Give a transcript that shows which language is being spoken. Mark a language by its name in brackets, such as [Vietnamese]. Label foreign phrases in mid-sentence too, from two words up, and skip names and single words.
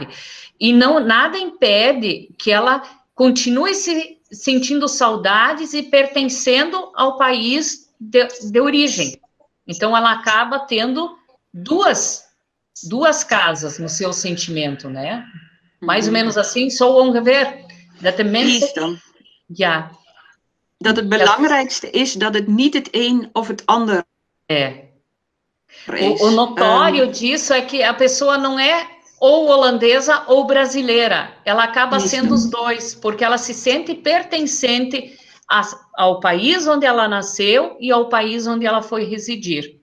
[Portuguese] E nada impede que ela continue se sentindo saudades e pertencendo ao país de origem. Então, ela acaba tendo duas casas no seu sentimento, né? Mais ou menos assim, [Dutch] zo ongeveer. Dat de mensen... Ja. Dat het belangrijkste is dat het niet het een of het ander [Portuguese] é. O notório disso é que a pessoa não é ou holandesa ou brasileira. Ela acaba sendo os dois, porque ela se sente pertencente ao país onde ela nasceu e ao país onde ela foi residir.